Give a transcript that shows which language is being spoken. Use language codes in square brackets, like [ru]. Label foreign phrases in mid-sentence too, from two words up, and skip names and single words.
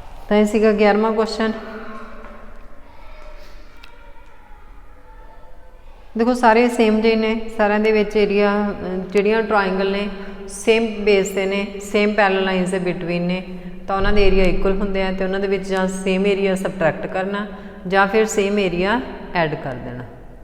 [pa] ਤਾਂ ਇਹ ਸੀਗਾ 11ਵਾਂ ਕੁਐਸਚਨ। ਦੇਖੋ ਸਾਰੇ ਸੇਮ ਜੇ ਨੇ, ਸਾਰੇ ਦੇ ਵਿਚ ਏਰੀਆ ਜਿਹੜੀਆਂ ਟ੍ਰਾਇੰਗਲ ਨੇ [en] same base [pa] ਤੇ ਨੇ, [en] same parallel lines [pa] ਦੇ ਬਿਟਵੀਨ ਨੇ, ਤੋ ਉਨ੍ਹਾਂ ਦੇ ਏਰੀਆ ਇਕੁਅਲ ਹੁੰਦੇ ਆ ਤੇ ਉਨ੍ਹਾਂ ਦੇ ਵਿਚ ਜਾਂ [en] same area subtract [pa] ਕਰਨਾ ਜਾਂ ਫਿਰ [en] same area add [pa] ਕਰ ਦੇਣਾ।